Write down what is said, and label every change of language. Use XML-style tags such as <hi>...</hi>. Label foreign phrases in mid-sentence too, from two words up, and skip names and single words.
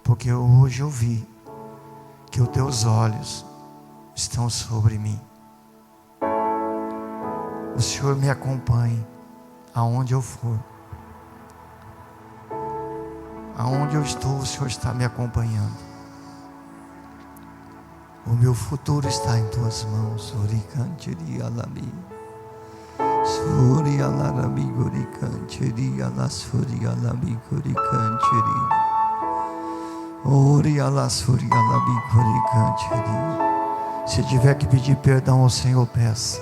<pt>porque hoje eu vi que os teus olhos estão sobre mim. O Senhor me acompanhe aonde eu for. Aonde eu estou, o Senhor está me acompanhando. O meu futuro está em tuas mãos. Oricantiri alami. Suri alarabi goricantiri alasuri alabi goricantiri. Ori alasuri alabi goricantiri. Se tiver que pedir perdão ao Senhor, peça.</pt>